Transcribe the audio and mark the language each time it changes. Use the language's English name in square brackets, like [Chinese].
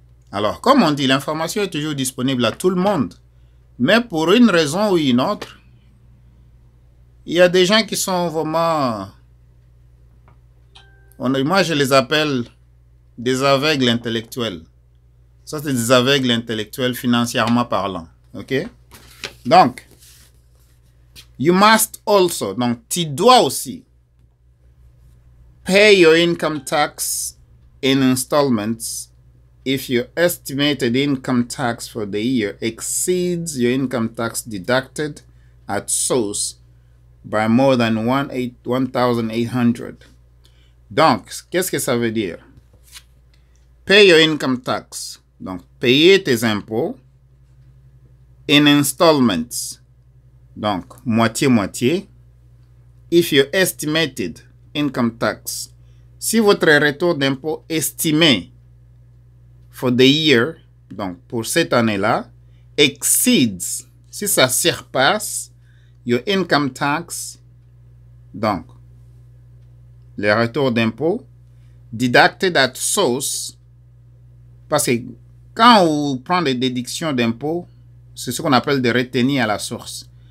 [French] Alors, comme on dit, l'information est toujours disponible à tout le monde. Mais pour une raison ou une autre, il y a des gens qui sont vraiment... Moi, je les appelle des aveugles intellectuels. Ça, c'est des aveugles intellectuels financièrement parlant. OK? [English] Donc, you must also, [French] donc tu dois aussi, [English] pay your income tax in installments if your estimated income tax for the year exceeds your income tax deducted at source by more than 1,800. [French] Donc, qu'est-ce que ça veut dire? [English] Pay your income tax. [French] Donc, payer tes impôts [English] in installments. [French] Donc, moitié-moitié. [English] If your estimated income tax. [French] Si votre retour d'impôt estimé [English] for the year, [French] donc pour cette année-là, [English] exceeds, [French] si ça surpasse [English] your income tax, [French] donc le retour d'impôt, [English] deducted at source, [French] parce que quand on prend des déductions d'impôt, c'est ce qu'on appelle des retenues à la source.